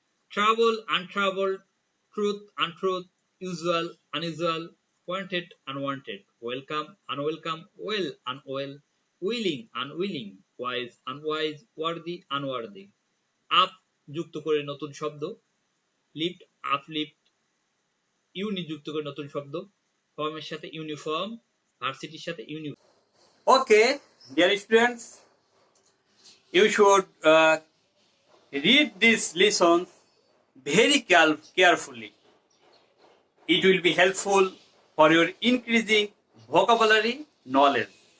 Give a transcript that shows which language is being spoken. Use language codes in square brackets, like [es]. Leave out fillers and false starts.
[en] trouble untroubled, truth untruth, usual unusual, wanted unwanted, welcome unwelcome, well unwell, willing unwilling, wise unwise, worthy unworthy। [bn] Up যুক্ত করে নতুন শব্দ, lift uplift, ইউনি যুক্ত করে নতুন শব্দ, ফর্মের সাথে ইউনিফর্ম, ভার্সিটির সাথে uniform. [en] Okay, dear students, you should read these lessons very carefully. It will be helpful for your increasing vocabulary knowledge.